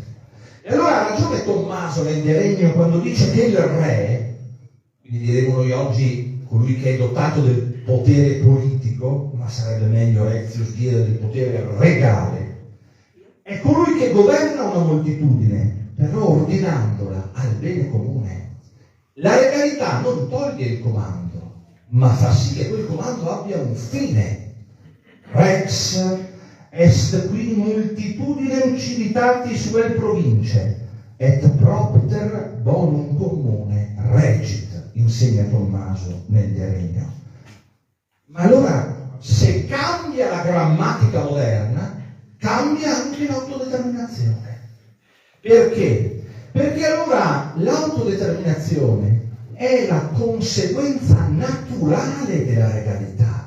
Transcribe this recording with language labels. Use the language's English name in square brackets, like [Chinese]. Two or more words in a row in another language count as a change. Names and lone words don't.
[Italian] E allora ha ragione Tommaso nel De Regno quando dice che il re, quindi diremo noi oggi colui che è dotato del potere politico, ma sarebbe meglio Rezius dire del potere regale, è colui che governa una moltitudine, però ordinandola al bene comune. La legalità non toglie il comando, ma fa sì che quel comando abbia un fine. [Latin] Rex est qui multitudinem civitatis vel province, et propter bonum comune regit, [Italian] insegna Tommaso nel De Regno. Ma allora, se cambia la grammatica moderna, cambia anche l'autodeterminazione. Perché? Perché allora l'autodeterminazione è la conseguenza naturale della legalità.